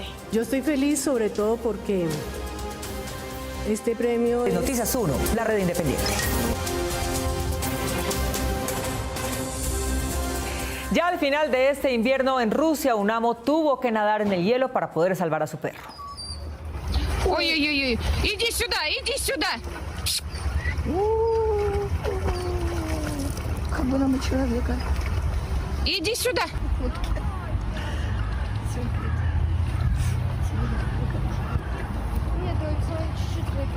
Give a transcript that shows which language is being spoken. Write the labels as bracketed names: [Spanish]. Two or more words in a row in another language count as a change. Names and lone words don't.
[Spanish] Yo estoy feliz sobre todo porque este premio es... Noticias 1, la red independiente. Ya al final de este invierno en Rusia, un amo tuvo que nadar en el hielo para poder salvar a su perro. [Russian] Ой-ой-ой, иди сюда, иди сюда. Как бы нам человека. Иди сюда. Нет, чуть-чуть выпил.